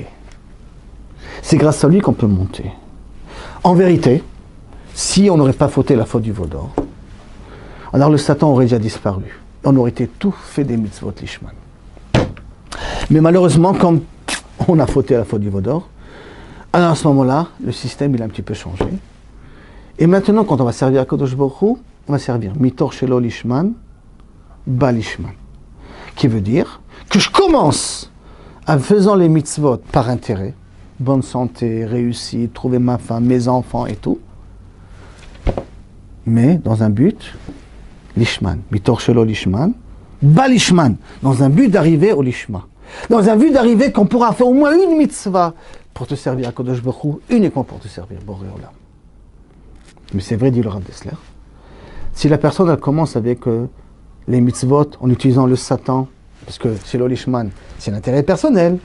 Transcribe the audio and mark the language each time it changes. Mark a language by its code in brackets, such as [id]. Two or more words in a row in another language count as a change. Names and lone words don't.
[fr] C'est grâce à lui qu'on peut monter. En vérité, si on n'aurait pas fauté la faute du veau d'or, alors le Satan aurait déjà disparu. On aurait été tout fait des mitzvot lishman. Mais malheureusement, comme on a fauté la faute du veau d'or, alors à ce moment-là, le système il a un petit peu changé. Et maintenant, quand on va servir à [he] קדוש ברוך הוא, [fr] on va servir [he] מתוך שלא לשמה בא לשמה. [fr] Qui veut dire que je commence en faisant les mitzvot par intérêt, bonne santé, réussite, trouver ma femme, mes enfants et tout, mais dans un but, [he] לשמה מתוך שלא לשמה בא לשמה, [fr] dans un but d'arriver au lishma, dans un but d'arriver qu'on pourra faire au moins une mitzvah pour te servir à [he] קדוש ברוך הוא, [fr] uniquement pour te servir, [he] בורא עולם. [fr] Mais c'est vrai, dit le Rav Dessler, si la personne elle commence avec les mitzvot en utilisant le Satan, parce que chez l'Olishman, c'est l'intérêt personnel.